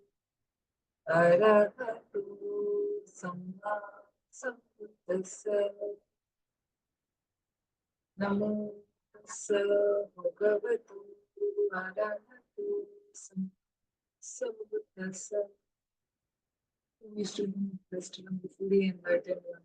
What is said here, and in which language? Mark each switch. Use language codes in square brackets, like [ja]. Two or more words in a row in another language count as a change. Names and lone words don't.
[pi] Arahatu Samma Sambuddhassa Namo Tassa Bhagavatu Arahatu Samma Sambuddhassa. [en] We should be interested in the fully enlightened one.